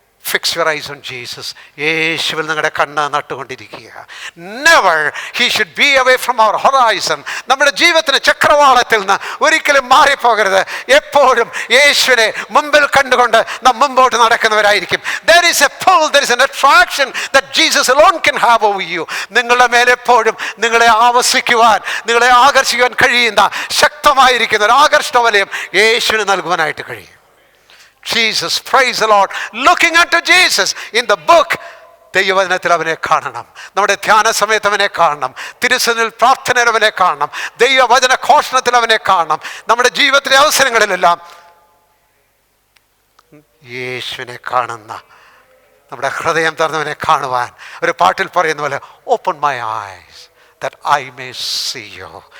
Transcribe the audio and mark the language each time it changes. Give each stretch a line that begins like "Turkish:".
English: Fix your eyes on Jesus.
Malayalam: യേശുവിൽ നിങ്ങളുടെ കണ്ണ് നട്ടുകൊണ്ടിരിക്കുക.
English: Never he should be away from our horizon.
Malayalam: നമ്മുടെ ജീവിതത്തിന് ചക്രവാളത്തിൽ നിന്ന് ഒരിക്കലും മാറിപ്പോകരുത്. എപ്പോഴും യേശുവിനെ മുമ്പിൽ കണ്ടുകൊണ്ട് നാം മുമ്പോട്ട് നടക്കുന്നവരായിരിക്കും.
English: There is a pull, there is an attraction that Jesus alone can have over you.
Malayalam: നിങ്ങളുടെ മേലെപ്പോഴും നിങ്ങളെ ആവസിക്കുവാൻ, നിങ്ങളെ ആകർഷിക്കുവാൻ കഴിയുന്ന ശക്തമായിരിക്കുന്ന ഒരു ആകർഷണ വലയം യേശുവിന് നൽകുവാനായിട്ട് കഴിയും.
English: Jesus, praise the Lord. Looking unto Jesus in the book,
Malayalam: ദൈവവചനത്തിൽ അവനെ കാണണം. നമ്മുടെ ധ്യാന സമയത്ത് അവനെ കാണണം. തിരുസന്നിൽ പ്രാർത്ഥനയിൽ അവനെ കാണണം. ദൈവവചന ഘോഷണത്തിൽ അവനെ കാണണം. നമ്മുടെ ജീവിതത്തിലെ അവസരങ്ങളിലെല്ലാം യേശുവിനെ കാണുന്ന, നമ്മുടെ ഹൃദയം തുറന്നവനെ കാണുവാൻ ഒരു പാട്ടിൽ പറയുന്ന പോലെ
English: Open my eyes that I may see you.